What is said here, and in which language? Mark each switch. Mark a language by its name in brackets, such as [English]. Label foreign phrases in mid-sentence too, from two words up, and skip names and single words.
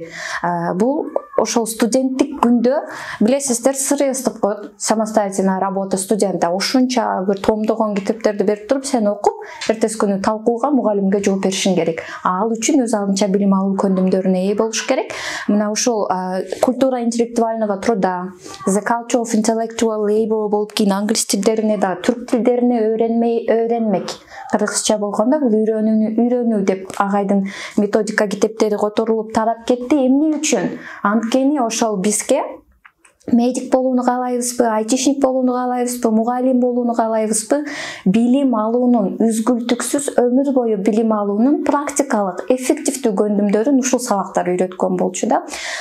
[Kyrgyz] Бул ошол студенттик күндө, билесиздер, СРС деп коет, [Russian] самостоятельная работа студента. [Kyrgyz] Ушунча бир томдогон китептерди берип туруп, сен окуп, эртеси күнү талкууга мугалимге жооп беришиң керек. Ал үчүн өз алдынча билим алуу көндүмдөрүнө ээ болуш керек. Мына ушул [Russian] культура интеллектуального труда, [English] the culture of intellectual labor [Kyrgyz] болуп кийин англис тилдерине да, түрк тилдерине öğrenmek. Кыргызча болгондо бул үйрөнүү деп агайдын методика китептери которулуп тарап кетти. Эмне үчүн? Анткени ошол бизге медик болууну каалайбызбы, айтишник болууну каалайбызбы, мугалим болууну каалайбызбы, билим алуунун үзгүлтүксүз өмүр бою билим алуунун практикалык, эффективдүү көндүмдөрүн ушул сабактар үйрөткөн болчу да.